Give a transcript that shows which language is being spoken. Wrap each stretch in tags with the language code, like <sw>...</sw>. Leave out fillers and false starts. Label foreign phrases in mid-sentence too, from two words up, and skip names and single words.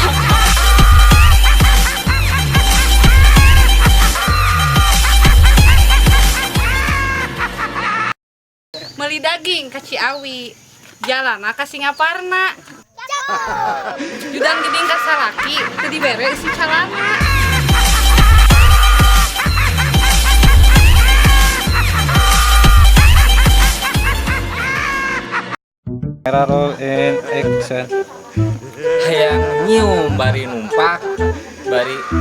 <su>Meuli daging ka Ciawi. Jalana ka Singaparna. Judang giding ka salaki teu dibere isi calana.</su> <en>Camera roll in action.</en> <su>Hayang nyium bari numpak, bari</su>